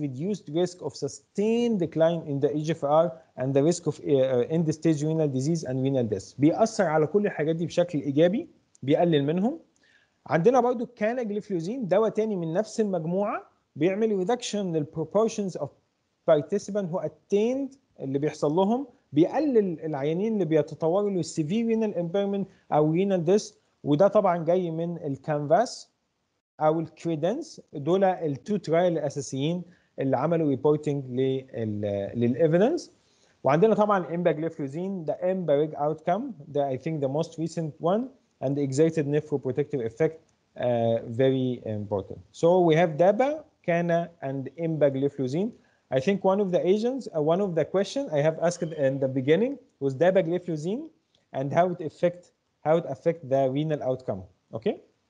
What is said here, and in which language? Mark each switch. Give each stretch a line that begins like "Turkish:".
English: reduced risk of sustained decline in the eGFR and the risk of end-stage renal disease and renal death.
Arabic: بيأثر على كل الحاجات دي بشكل ايجابي، بيقلل منهم. عندنا برضو الكاناجليفلوزين، دواء تاني من نفس المجموعه، بيعمل reduction لل
English: proportions of participants who attained
Arabic: اللي بيحصل لهم، بيقلل العيانين اللي بيتطوروا له
English: severe renal impairment
Arabic: او
English: renal death.
Arabic: وده طبعا جاي من الكانفاس او الكريدنس، دول التو ترايل الاساسيين اللي عملوا ريبورتنج للايفيدنس. وعندنا طبعا الامباجليفلوزين، ده امباريج اوتكم، ده
English: I think the most recent one, and the exerted nephroprotective effect very important. So we have DABA, CANA, and empagliflozin. I think one of the agents, one of the questions I have asked in the beginning was dapagliflozin and how it affect the renal outcome. Okay.